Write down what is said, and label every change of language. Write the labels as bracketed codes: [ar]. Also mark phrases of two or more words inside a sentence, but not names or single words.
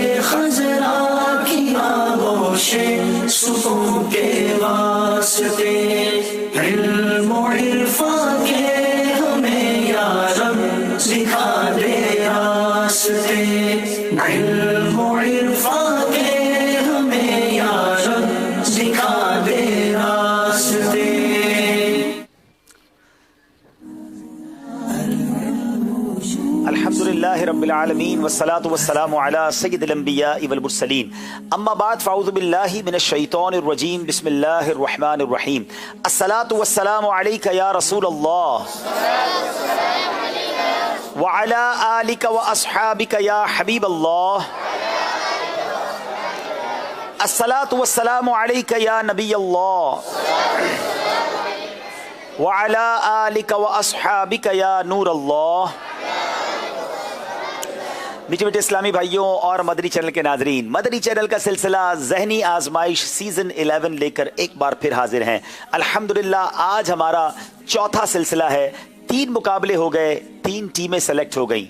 [ur] خضرا کی آغوشِ سکون کے واسطے، علم عرفاں کے ہمیں یا رب دکھا دے راستے، علم عرفاں کے ہمیں یا رب دکھا دے راستے. [ar] الحمد لله رب العالمين والصلاة والسلام على سيد الأنبياء والمرسلين، أما بعد فأعوذ بالله من الشيطان الرجيم، بسم الله الرحمن الرحيم. الصلاة والسلام عليك يا رسول الله وعلى آلك وأصحابك يا حبيب الله. الصلاة والسلام عليك يا نبي الله وعلى آلك وأصحابك يا نور الله. [ur] میٹھے میٹھے اسلامی بھائیوں اور مدنی چینل کے ناظرین، مدنی چینل کا سلسلہ ذہنی آزمائش سیزن 11 لے کر ایک بار پھر حاضر ہیں. الحمدللہ آج ہمارا چوتھا سلسلہ ہے. 3 مقابلے ہو گئے، 3 ٹیمیں سیلیکٹ ہو گئی.